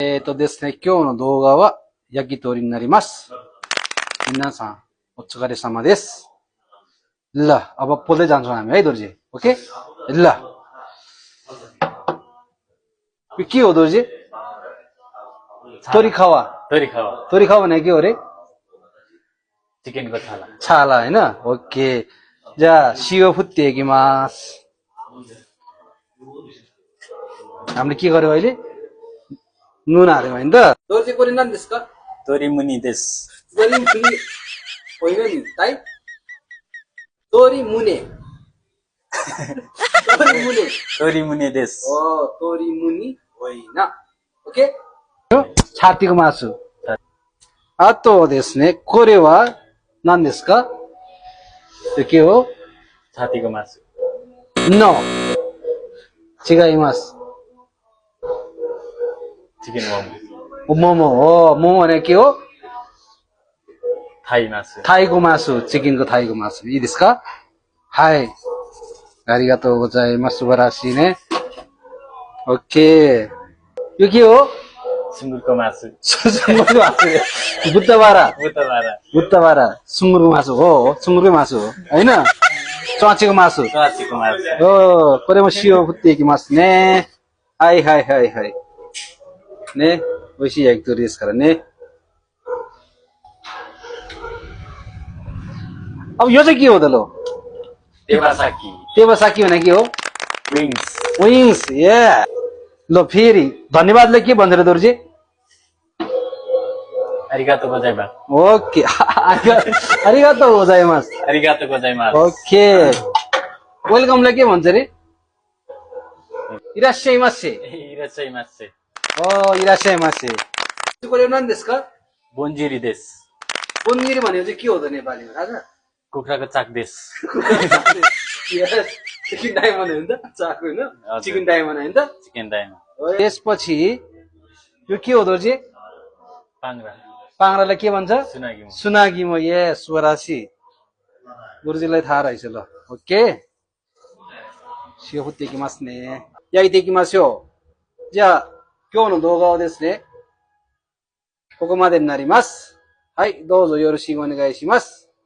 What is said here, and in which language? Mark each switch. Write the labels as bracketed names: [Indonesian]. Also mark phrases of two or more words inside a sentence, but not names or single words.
[Japanese] ですね、今日の動画は焼き鳥になります。皆さん、お疲れ様です。 [Nepali] ल, अब पोल्दै जान्छौँ हामी है दोर्जी, ओके? ल, यो के हो दोर्जी? तोरी खावा भने के हो रे? चिकनको छाला छाला हैन? ओके. [Japanese] じゃあ、塩振っていきます。 [Nepali] हामीले के गर्यो अहिले? नुन हाल्यौँ हैन त? दोर्जी को नाम ですか? [Japanese] トリムニです。 [Nepali] トリムニ होइन नि, ताई? [Japanese] トリムネです。 [Nepali] トリムニ होइन. ओके? छातीको मासु. [Japanese] あとですね、これは何ですか? けを [Nepali] छातीको मासु. [Japanese] No. 違います。チキンモモ。 [Nepali] मोमो भने के हो? [Japanese] タイマス。タイゴマス、チキンのタイゴマス。いいですか? はい。ありがとうございます。素晴らしいね。OK。よきよ? [Nepali] सुँगुरको मासु. सुँगुरको मासु. बुट्टाबारा. सुँगुरको मासु हो. सुँगुरको मासु हो. हैन? चचीको मासु. हो. [Japanese] これも塩振っていきますね。はい。ね。美味しい焼き鳥ですからね。 [Nepali] अब यो चाहिँ के हो त लो? टेबासाकी भने के हो? विङ्स. या. लो फेरि धन्यवादले के भन्छ र दोर्जी? [Japanese] ありがとうございます. [Nepali] ओके. [Japanese] ありがとうございます. [Nepali] ओके. वेलकमले के भन्छ रे? इरास्साइमासे. इरास्साइमासे. को नाम ですか? [Japanese] बोन्जिरीです. [Nepali] बोन्जिरी भनेको चाहिँ के हो त नेपालीमा थाहा छ? कुखुराको चाक です. चिकन डायमन्ड हो नि त? चाक होइन? चिकन डायमन्ड होइन त? चिकन डायमन्ड. त्यसपछि यो के हो दोर्जी? पाङ्ग्रालाई के भन्छ? सुनागिमो. यस, स्वरासी. दोर्जीलाई थाहा रहेछ ल. ओके. [Japanese] 塩振っていきますね。焼いていきましょう。じゃあ、今日の動画はですね、ここまでになります。はい、どうぞよろしくお願いします。